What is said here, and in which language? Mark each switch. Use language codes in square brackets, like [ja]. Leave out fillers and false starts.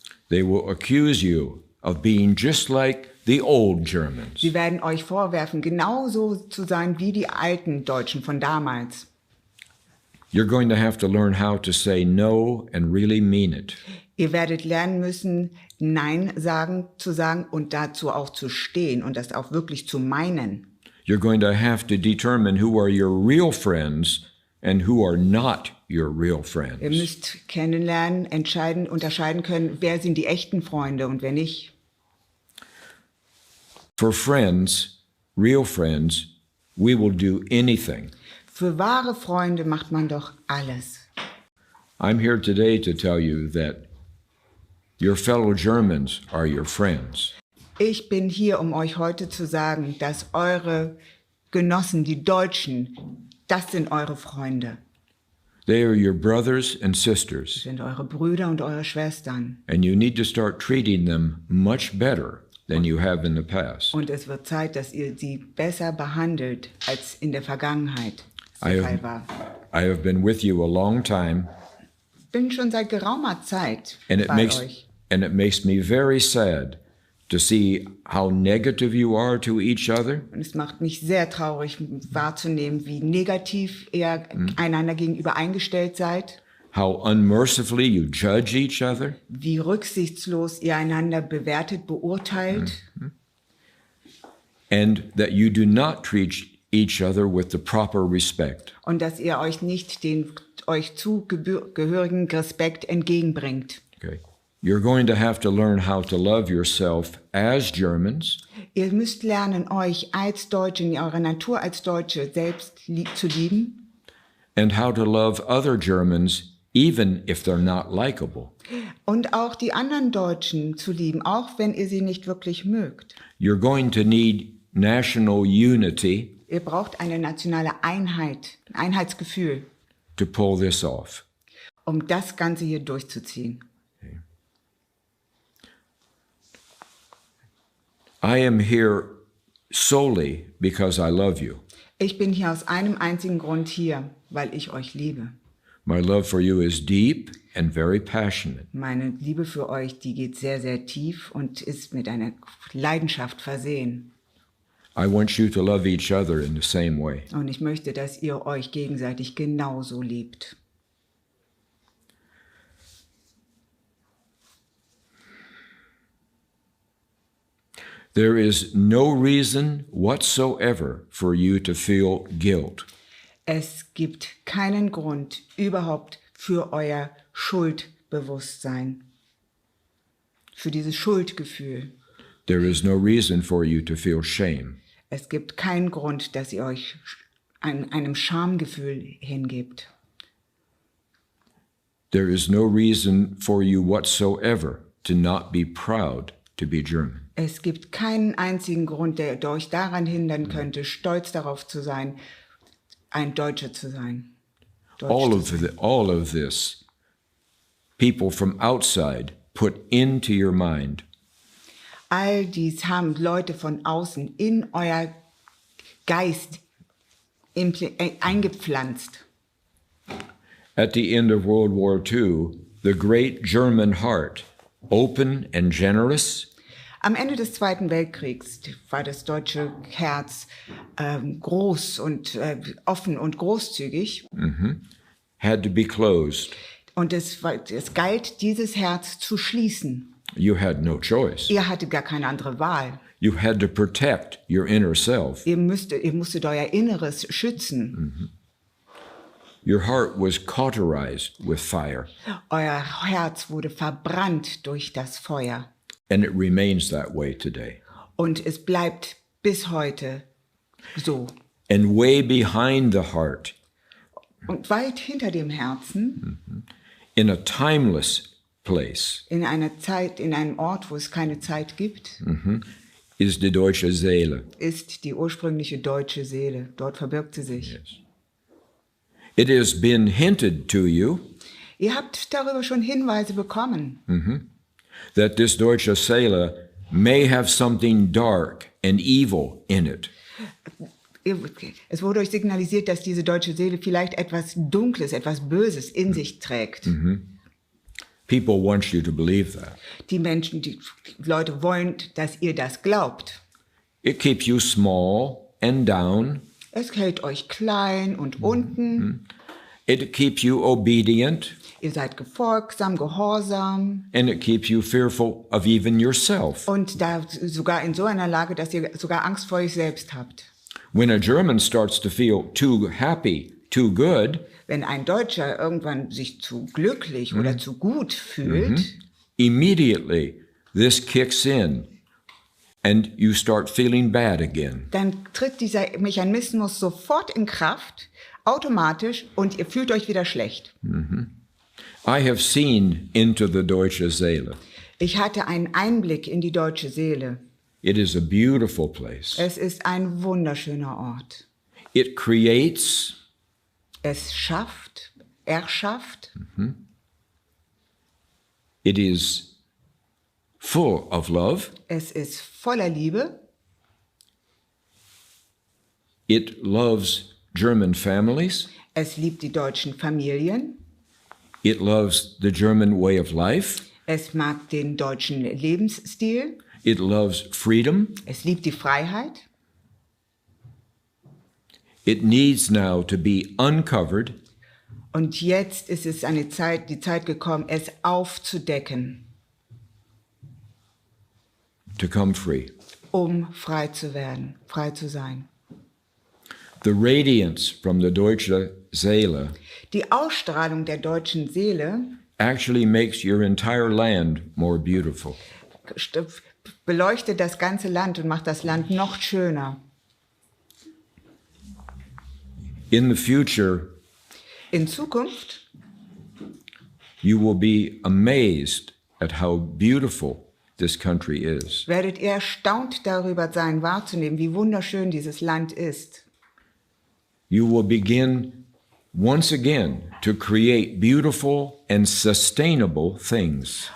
[en] They will accuse you of being just like the old Germans. [de] Sie werden euch vorwerfen, genauso zu sein wie die alten Deutschen von damals. [en] You're going to have to learn how to say no and really mean it. [de] Ihr werdet lernen müssen, Nein zu sagen und dazu auch zu stehen und das auch wirklich zu meinen. [en] You're going to have to determine who are your real friends and who are not your real friends. [de] Ihr müsst kennenlernen, unterscheiden können, wer sind die echten Freunde und wer nicht. [en] For friends, real friends, we will do anything. [de] Für wahre Freunde macht man doch alles. [en] I'm here today to tell you that your fellow Germans are your friends. [de] Ich bin hier, um euch heute zu sagen, dass eure Genossen, die Deutschen, das sind eure Freunde. [en] They are your brothers and sisters, [de] Das sind eure Brüder und eure Schwestern. [en] and you need to start treating them much better than you have in the past. [de] Und es wird Zeit, dass ihr sie besser behandelt, als in der Vergangenheit [en] I [de] der Fall war. [en] have been with you a long time, [de] Ich bin schon seit geraumer Zeit [en] and it [de] bei euch. [en] makes me very sad to see how negative you are to each other, [de] Und es macht mich sehr traurig wahrzunehmen, wie negativ ihr einander gegenüber eingestellt seid, [en] how unmercifully you judge each other, [de] wie rücksichtslos ihr einander bewertet, beurteilt [en] and that you do not treat each other with the proper respect. [de] und dass ihr euch nicht den euch zugehörigen Respekt entgegenbringt. [en] Okay. You're going to have to learn how to love yourself as Germans [de] Ihr müsst lernen, euch als Deutsche, in eurer Natur als Deutsche selbst zu lieben [en] and how to love other Germans even if they're not likable. [de] und auch die anderen Deutschen zu lieben, auch wenn ihr sie nicht wirklich mögt. [en] You're going to need national unity [de] Ihr braucht eine nationale Einheit, ein Einheitsgefühl, [en] to pull this off. [de] um das Ganze hier durchzuziehen. [en] I am here solely because I love you. [de] Ich bin hier aus einem einzigen Grund hier, weil ich euch liebe. [en] My love for you is deep and very passionate. [de] Meine Liebe für euch, die geht sehr, sehr tief und ist mit einer Leidenschaft versehen. [en] I want you to love each other in the same way. [de] Und ich möchte, dass ihr euch gegenseitig genauso liebt. [en] There is no reason whatsoever for you to feel guilt. [de] Es gibt keinen Grund überhaupt für euer Schuldbewusstsein, für dieses Schuldgefühl. [en] There is no reason for you to feel shame. [de] Es gibt keinen Grund, dass ihr euch einem Schamgefühl hingebt. [en] There is no reason for you whatsoever to not be proud to be German. [de] Es gibt keinen einzigen Grund, der euch daran hindern könnte, stolz darauf zu sein, ein Deutscher zu sein. [en] All of this, people from outside put into your mind. [de] All dies haben Leute von außen in euer Geist eingepflanzt. [en] At the end of World War II, the great German heart, open and generous, [de] Am Ende des Zweiten Weltkriegs war das deutsche Herz groß und offen und großzügig. [en] had to be closed. [de] Und es galt, dieses Herz zu schließen. [en] You had no choice. [de] Ihr hattet gar keine andere Wahl. [en] You had to protect your inner self. [de] Ihr musstet euer Inneres schützen. [en] Your heart was cauterized with fire, [de] Euer Herz wurde verbrannt durch das Feuer. [en] and it remains that way today. [de] Und es bleibt bis heute so. [en] And way behind the heart, [de] Und weit hinter dem Herzen, [en] in a timeless place, [de] in einer Zeit, in einem Ort, wo es keine Zeit gibt, [en] is [de] die deutsche Seele. ist die ursprüngliche deutsche Seele. Dort verbirgt sie sich. [en] Yes. It has been hinted to you [de] Ihr habt darüber schon Hinweise bekommen. [en] that this deutsche Seele may have something dark and evil in it. [de] Es wurde euch signalisiert, dass diese deutsche Seele vielleicht etwas Dunkles, etwas Böses in sich trägt. [en] People want you to believe that. [de] Die Leute wollen, dass ihr das glaubt. [en] It keeps you small and down. [de] Es hält euch klein und unten. [en] It keeps you obedient. [de] Ihr seid gefolgsam, gehorsam. [en] And it keeps you fearful of even yourself. [de] Und da sogar in so einer Lage, dass ihr sogar Angst vor euch selbst habt. [en] When a German starts to feel too happy, too good, [de] wenn ein Deutscher irgendwann sich zu glücklich oder zu gut fühlt, [en] immediately this kicks in and you start feeling bad again. [de] Dann tritt dieser Mechanismus sofort in Kraft, automatisch, und ihr fühlt euch wieder schlecht. [en] I have seen into the deutsche Seele. [de] Ich hatte einen Einblick in die deutsche Seele. [en] It is a beautiful place. [de] Es ist ein wunderschöner Ort. [en] It creates. [de] Es schafft, erschafft. [en] It is full of love. [de] Es ist voller Liebe. [en] It loves German families. [de] Es liebt die deutschen Familien. [en] It loves the German way of life. [de] Es mag den deutschen Lebensstil. [en] It loves freedom. [de] Es liebt die Freiheit. [en] It needs now to be uncovered. [de] Und jetzt ist es die Zeit gekommen, es aufzudecken. [en] To come free. [de] Frei zu werden, frei zu sein. [en] The radiance from the deutsche Seele. [de] Die Ausstrahlung der deutschen Seele [en] actually makes your entire land more beautiful. [de] Beleuchtet das ganze Land und macht das Land noch schöner. [en] In the future, [de] in Zukunft, [en] you will be amazed at how beautiful this country is. [de] Werdet ihr erstaunt darüber sein, wahrzunehmen, wie wunderschön dieses Land ist. [en] You will begin once again to create beautiful and sustainable things.